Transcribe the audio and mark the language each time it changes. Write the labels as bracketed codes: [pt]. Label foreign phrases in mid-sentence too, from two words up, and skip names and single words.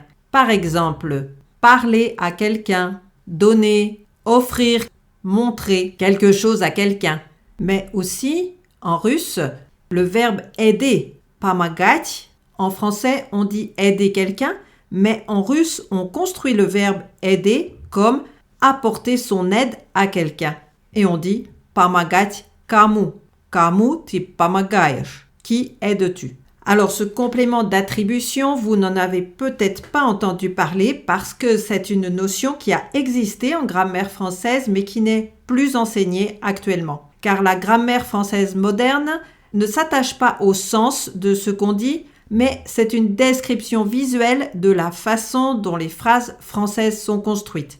[fr] Par exemple, parler à quelqu'un, donner, offrir, montrer quelque chose à quelqu'un. Mais aussi, en russe, le verbe aider, помогать, en français on dit aider quelqu'un, mais en russe, on construit le verbe aider comme apporter son aide à quelqu'un. Et on dit [ru] помогать кому. Кому ты помогаешь? [fr] Qui aides-tu? Alors ce complément d'attribution, vous n'en avez peut-être pas entendu parler parce que c'est une notion qui a existé en grammaire française mais qui n'est plus enseignée actuellement. Car la grammaire française moderne ne s'attache pas au sens de ce qu'on dit, mais c'est une description visuelle de la façon dont les phrases françaises sont construites.